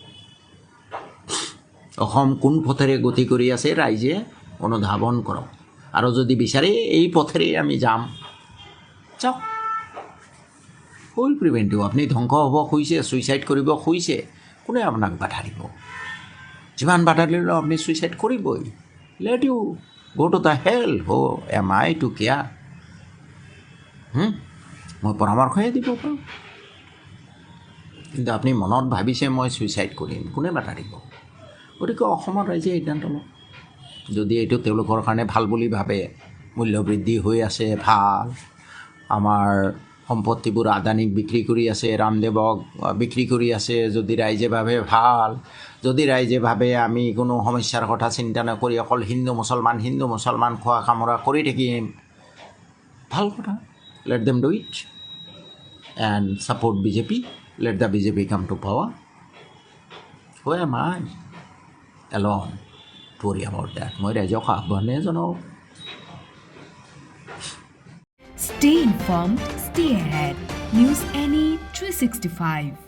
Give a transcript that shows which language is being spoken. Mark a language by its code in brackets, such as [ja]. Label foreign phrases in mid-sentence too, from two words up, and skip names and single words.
[as] অসম কোন পথেৰে গতি কৰি আছে ৰাইজে অনুধাৱন কৰক আৰু যদি বিচাৰে এই পথেৰে আমি যাম চাওক [en] who will prevent you [as] আপুনি ধ্বংস হ'ব খুজিছে ছুইচাইড কৰিব খুজিছে কোনে আপোনাক বাধা দিব যিমান বাধা দিলেও আপুনি ছুইচাইড কৰিবই [en] Let you Go to the hell. Who am I to care? [as] মই পৰামৰ্শহে দিব পাৰোঁ, কিন্তু আপুনি মনত ভাবিছে মই ছুইচাইড কৰিম, কোনে বাধা দিব? গতিকে অসমৰ ৰাইজে সিদ্ধান্ত লওক। যদি এইটো তেওঁলোকৰ কাৰণে ভাল বুলি ভাবে, মূল্যবৃদ্ধি হৈ আছে ভাল, আমাৰ সম্পত্তিবোৰ আদানীক বিক্ৰী কৰি আছে, ৰামদেৱক বিক্ৰী কৰি আছে, যদি ৰাইজে ভাবে ভাল, যদি ৰাইজে ভাবে আমি কোনো সমস্যাৰ কথা চিন্তা নকৰি অকল হিন্দু মুছলমান খোৱা কামোৰা কৰি থাকিম, ভাল কথা। [en] Let them do it and support BJP. Let the BJP come to power. Who am I alone to worry about that? [as] মই ৰাইজক আহ্বানে জনাওঁ। [en] Stay informed, stay ahead. News NE 365.